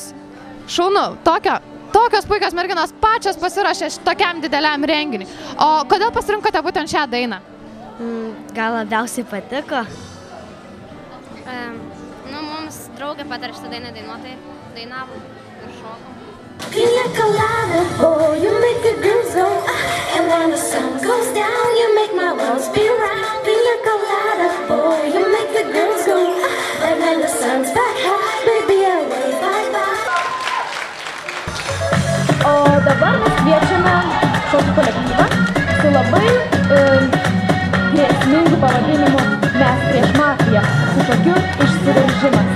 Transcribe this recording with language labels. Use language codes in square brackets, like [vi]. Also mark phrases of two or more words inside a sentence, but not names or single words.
[lt] Šaunu, tokios puikios merginos pačios pasiruošė tokiam dideliam renginiui. O kodėl pasirinkote būtent šią dainą? Gal labiausiai patiko? Mums draugė patarė šitą dainą dainuotai, dainavom ir šokom. [en] Pina colada, oh, you make the girls go ah, and when the sun goes down, you make my walls spin round. Pina colada, oh, you make the girls go ah, and when the sun's back high, baby, I wave bye-bye. [lt] O dabar mes kviečiame šokį kolektyvą su labai grėsmingu pavadinimu Mes prieš mafiją su šokiu Išsiveržimas.